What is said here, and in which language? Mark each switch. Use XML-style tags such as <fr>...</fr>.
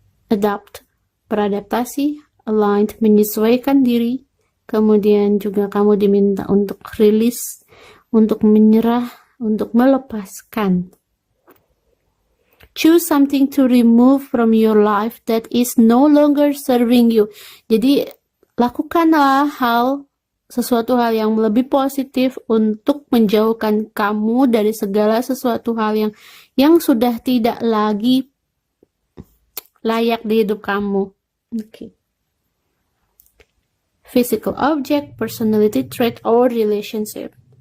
<id>Adapt, beradaptasi, aligned, menyesuaikan diri. Kemudian juga kamu diminta untuk rilis, untuk menyerah, untuk melepaskan.</id> <en>Choose something to remove from your life that is no longer serving you.</en> <id>Jadi lakukanlah sesuatu hal yang lebih positif untuk menjauhkan kamu dari segala sesuatu hal yang sudah tidak lagi layak di hidup kamu. Okay.</id> <en>Physical object, personality trait, or relationship.</en>